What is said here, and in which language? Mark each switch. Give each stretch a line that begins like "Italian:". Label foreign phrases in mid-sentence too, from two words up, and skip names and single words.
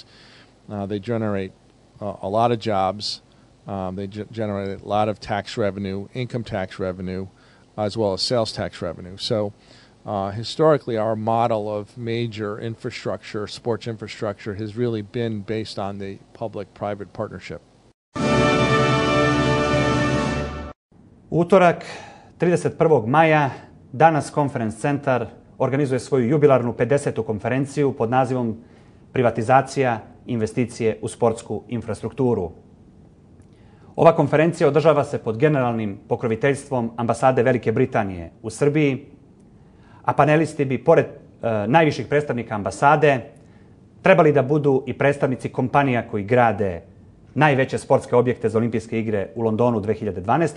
English: They generate a lot of jobs. They generate a lot of tax revenue, income tax revenue, as well as sales tax revenue. So historically, our model of major infrastructure, sports infrastructure, has really been based on the public-private partnership.
Serbian: Utorak, 31. maja, danas Conference centar organizuje svoju jubilarnu 50. konferenciju pod nazivom Privatizacija investicije u sportsku infrastrukturu. Ova konferencija održava se pod generalnim pokroviteljstvom ambasade Velike Britanije u Srbiji, a panelisti bi, pored najviših predstavnika ambasade, trebali da budu i predstavnici kompanija koji grade najveće sportske objekte za olimpijske igre u Londonu 2012.